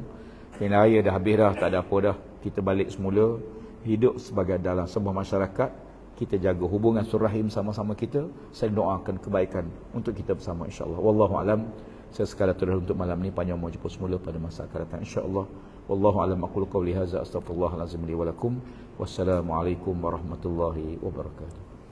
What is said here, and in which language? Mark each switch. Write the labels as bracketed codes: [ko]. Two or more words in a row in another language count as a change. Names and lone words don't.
[ms] Yang raya dah habis dah, tak ada apa dah. Kita balik semula, hidup sebagai dalam sebuah masyarakat. Kita jaga hubungan surahim sama-sama kita. Saya doakan kebaikan untuk kita bersama insyaAllah. Wallahu'alam. Saya sekadar terus untuk malam ni, panjang mau jumpa semula pada masa akan datang insyaAllah. [ar] والله أعلم، أقول قولي هذا, أستغفر الله العظيم لي ولكم. والسلام عليكم ورحمة الله وبركاته.